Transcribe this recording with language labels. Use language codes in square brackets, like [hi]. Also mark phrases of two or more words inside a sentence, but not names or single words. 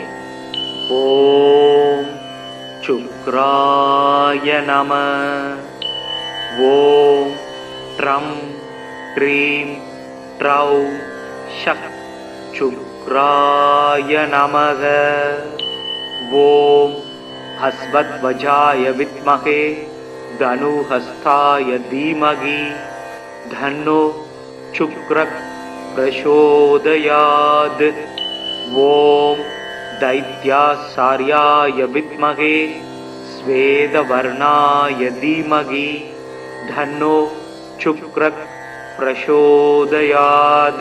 [sa] ओम् शुक्राय नम। ओम् ड्रम् ड्रीम् ड्रौ षक् शुक्राय नमक। ஓம் हस्वध्वजाय विद्महे धनुहस्ताय धीमहि धन्नो शुक्रः प्रचोदयात्। ॐ दैत्याचार्याय विद्महे श्वेतवर्णाय धीमहि धन्नो शुक्रः प्रचोदयात्।